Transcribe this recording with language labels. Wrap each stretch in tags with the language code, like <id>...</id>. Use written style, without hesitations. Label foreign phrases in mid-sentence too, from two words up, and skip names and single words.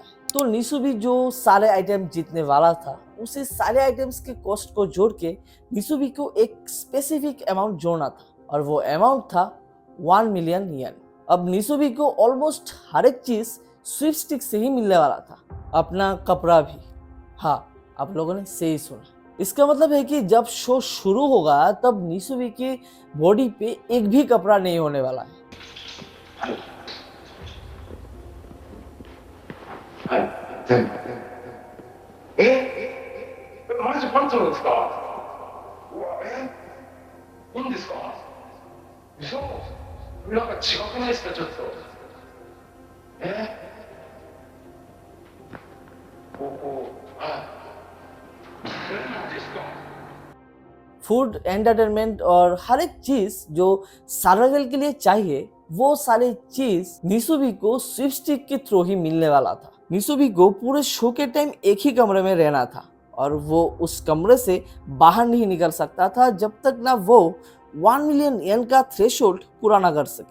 <hi>तो निसुबी जो सारे आइटम जीतने वाला था उसे सारे आइटम्स के कॉस्ट को जोड़ के निसुबी को एक</hi> <en>specific amount</en> <hi>जोड़ना था और वो अमाउंट था 1 मिलियन येन। अब निसुबी को ऑलमोस्ट हर एक चीज स्विफ्ट स्टिक से ही मिलने वाला था, अपना कपड़ा भी। हाँ, आप लोगों ने सही सुना। इसका मतलब है कि जब शो शुरू होगा तब निसुबी की बॉडी पे एक भी कपड़ा नहीं होने वाला है।</hi> <ja>はい、全部。マジパンツなんですか？うわ、いいんですか？嘘？なんか違くないですか、ちょっと。はい。何ですか？</ja> <en>food, entertainment</en> <hi>और हर एक चीज जो सर्वाइवल के लिए चाहिए वो सारी चीज निसुबी को स्विफ्ट स्टिक के थ्रू ही मिलने वाला था। निसुबी को पूरे शो के टाइम एक ही कमरे में रहना था और वो उस कमरे से बाहर नहीं निकल सकता था जब तक ना वो 1 मिलियन येन का थ्रेशोल्ड पूरा ना कर सके।</hi>